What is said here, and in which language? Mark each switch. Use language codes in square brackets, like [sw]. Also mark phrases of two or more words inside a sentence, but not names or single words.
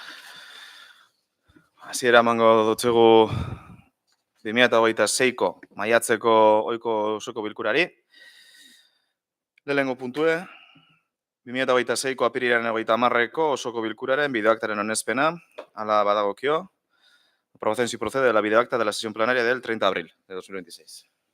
[eu] Hasiera emango dutzugu 2026ko maiatzeko ohiko osoko bilkurari. Lehenengo puntue, 2026ko apirilaren 30ko osoko bilkuraren bideoaktaren onespena, hala badagokio. [es] Aprobación si procede de la videoacta de la sesión plenaria del 30 de abril de 2026.